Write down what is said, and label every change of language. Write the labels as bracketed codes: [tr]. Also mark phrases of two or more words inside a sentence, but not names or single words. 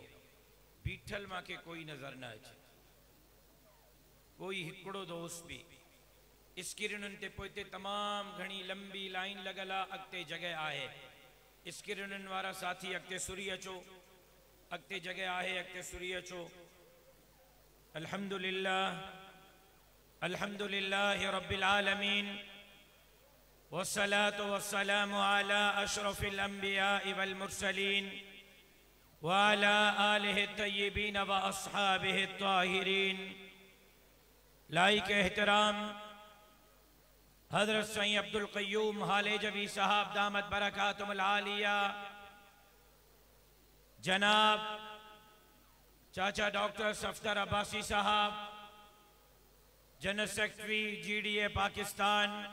[sd] बीठल मूंखे कोई नज़र न अचे। कोई हिकिड़ो दोस्त बि स्क्रीनुनि ते पोइ तमामु घणी लंबी लाइन लॻल आहे। अॻिते जॻह आहे। स्क्रीनुनि वारा साथी अॻिते सुरी अचो। अॻिते जॻह आहे अॻिते सुरी अचो। [ar] الحمد لله الحمد لله رب العالمين والصلاة والسلام على أشرف الأنبياء والمرسلين وعلى آله طيبين وأصحابه طاهرين. [sd] लाइक एहतराम हजरत सईं अब्दुल क़य्यूम हालेजवी साहब [ar] دامت بركاته العالية, [sd] जनाब चाचा डॉक्टर सफदर अब्बासी साहब, [en] General Secretary [sd] GDA पाकिस्तान,